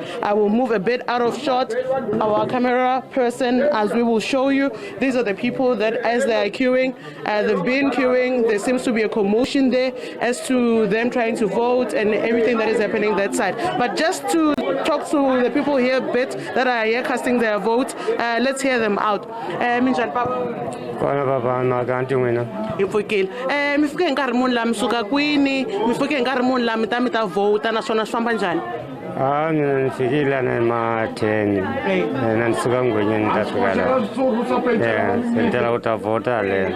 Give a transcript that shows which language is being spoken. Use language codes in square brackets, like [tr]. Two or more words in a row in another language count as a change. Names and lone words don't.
[en] I will move a bit out of shot. Our camera person, as we will show you, these are the people that, as they are queuing, they've been queuing. There seems to be a commotion there as to them trying to vote and everything that is happening that side. But just to talk to the people here a bit that are here casting their vote, let's hear them out. [ts] Minjani papa? Mifike nkarhi muni la mi suka kwini? Mifike nkarhi muni la mi ta vota naswona swi famba njhani? Mina ni fikile na ma-10 na ni suka ngwenyeni ni ta fika la se ni tela ku ta vota le.